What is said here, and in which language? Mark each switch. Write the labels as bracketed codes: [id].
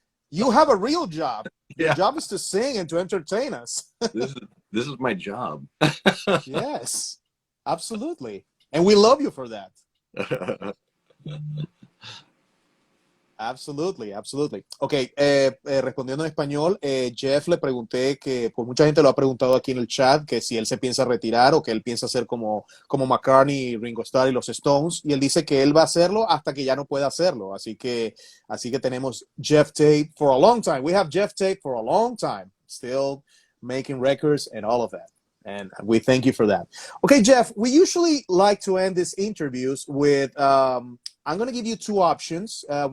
[en] You have a real job. Your Yeah. job is to sing and to entertain us. This is my job. Yes, absolutely. And we love you for that. Absolutely, absolutely. [es] Ok, respondiendo en español, Jeff le pregunté que, pues mucha gente lo ha preguntado aquí en el chat, que si él se piensa retirar o que él piensa hacer como McCartney, Ringo Starr y los Stones, y él dice que él va a hacerlo hasta que ya no pueda hacerlo. Así que tenemos [en] Geoff Tate for a long time. We have Geoff Tate for a long time, still making records and all of that. And we thank you for that. Okay, Jeff, we usually like to end these interviews with, I'm going to give you two options.